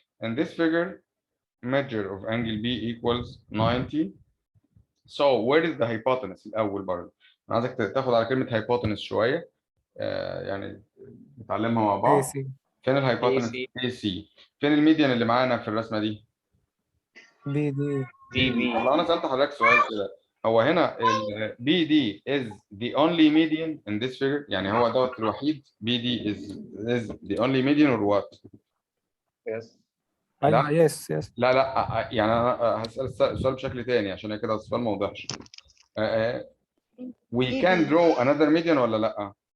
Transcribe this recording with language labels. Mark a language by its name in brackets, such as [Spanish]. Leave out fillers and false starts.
[English] In this figure, measure of angle B equals 90. So where is the hypotenuse [Arabic] الأول برضه؟ أنا عايزك تاخد على كلمة hypotenuse شوية، يعني نتعلمها مع بعض. فين الهايبوتنس؟ AC. فين الميديان اللي معانا في الرسمة دي؟ بي دي. طب لو أنا سألت حضرتك سؤال كده، هو هنا ال [English] BD is the only median in this figure؟ [Arabic] يعني هو دوت الوحيد؟ [English] BD is the only median or what؟ Yes. [Arabic] ايوه يس لا يعني انا هسال السؤال بشكل تاني عشان كده السؤال ما وضحش. [English] we can draw another median [Arabic] ولا لا؟